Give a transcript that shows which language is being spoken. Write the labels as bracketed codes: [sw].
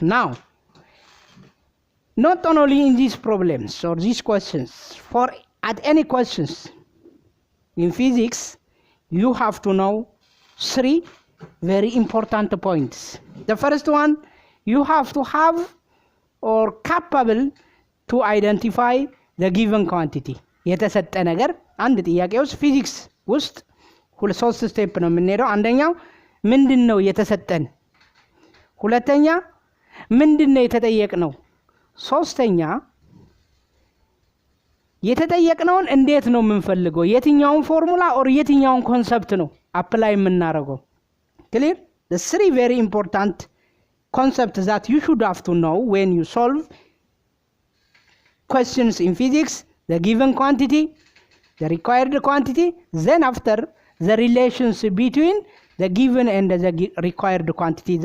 [en] Now, not only in these problems or these questions, for at any questions in physics, you have to know 3 very important points. The first one, you have to have or capable to identify the given quantity. [am] የተሰጠ ነገር አንድ ጥያቄ ውስጥ ፊዚክስ ውስጥ ሶስት ስቴፕ ነው የምንሄደው። አንደኛው ምንድነው የተሰጠን፣ ሁለተኛ ምንድነው የተጠየቅነው፣ ሶስተኛ የተጠየቅነውን እንዴት ነው የምንፈልገው፣ የትኛውን ፎርሙላ or የትኛውን ኮንሰፕት ነው አፕላይ የምናደርገው። clear? [en] The 3 very important concepts that you should have to know when you solve questions in physics: the given quantity, the required quantity, then after the relations between the given and the required quantity.